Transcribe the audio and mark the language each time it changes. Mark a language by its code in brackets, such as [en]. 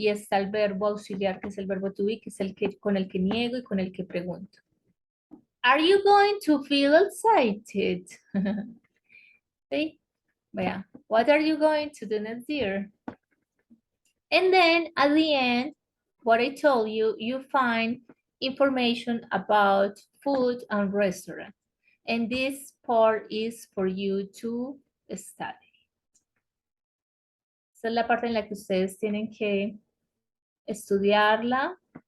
[es] Y está el verbo auxiliar, que es el verbo to be, que es con el que niego y con el que pregunto. [en] Are you going to feel excited? ¿Sí? Vea, what are you going to do next year? And then at the end, what I told you, you find information about food and restaurant. And this part is for you to study. [es] Esa es la parte en la que ustedes tienen que estudiarla.